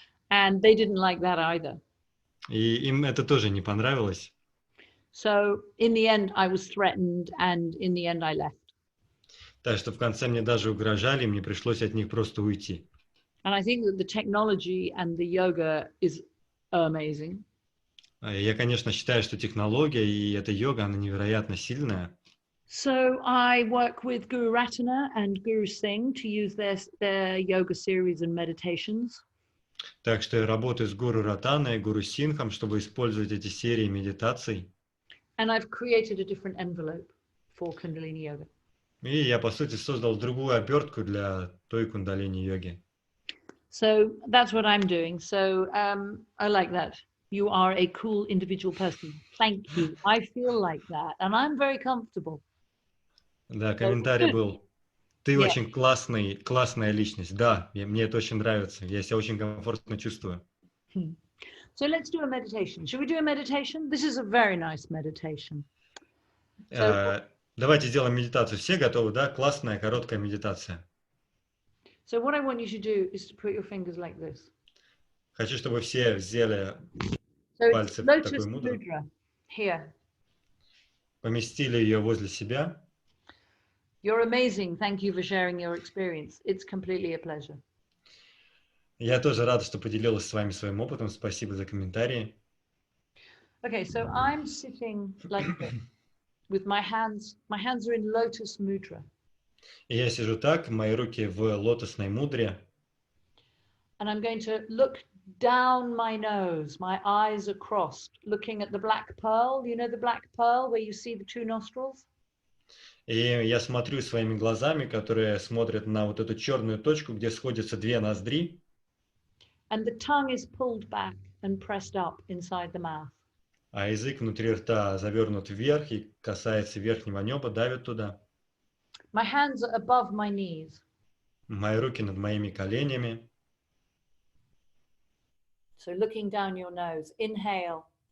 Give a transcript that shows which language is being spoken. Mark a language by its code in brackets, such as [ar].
[en] And they didn't like that either. [ru] И им это тоже не понравилось. [en] So in the end, I was threatened, and in the end, I left. [ru] Так что в конце мне даже угрожали, и мне пришлось от них просто уйти. [en] And I think that the technology and the yoga is amazing. [ru] Я, конечно, считаю, что технология и эта йога, она невероятно сильная. [en] So I work with Guru Ratana and Guru Singh to use their yoga series and meditations. [ru] Так что я работаю с Гуру Ратаной и Гуру Синхом, чтобы использовать эти серии медитаций. [en] And I've created a different envelope for Kundalini Yoga. [ru] И я, по сути, создал другую обертку для той Кундалини-йоги. [en] So that's what I'm doing. So I like that. You are a cool individual person. Thank you. I feel like that. And I'm very comfortable. [ru] Да, комментарий был. Ты очень классная личность. Да, мне это очень нравится. Я себя очень комфортно чувствую. [en] So let's do a meditation. Should we do a meditation? This is a very nice meditation. [ru] Давайте сделаем медитацию. Все готовы, да? Классная, короткая медитация. [en] So what I want you to do is to put your fingers like this. [ru] Хочу, чтобы все взяли пальцы в такую мудру. [en] Here. [ru] Поместили ее возле себя. [en] You're amazing. Thank you for sharing your experience. It's completely a pleasure. [ru] Я тоже рада, что поделилась с вами своим опытом. Спасибо за комментарии. [en] Okay, so I'm sitting like this with my hands. My hands are in lotus mudra. [ru] И я сижу так, мои руки в лотосной мудре. [en] And I'm going to look down my nose. My eyes are crossed, looking at the black pearl. You know the black pearl where you see the two nostrils? [ru] И я смотрю своими глазами, которые смотрят на вот эту черную точку, где сходятся две ноздри. [en] And the tongue is pulled back and pressed up inside the mouth. [ru] А язык внутри рта завернут вверх и касается верхнего неба, давит туда. [en] My hands are above my knees. [ru] Мои руки над моими коленями. [en] So looking down your nose, inhale.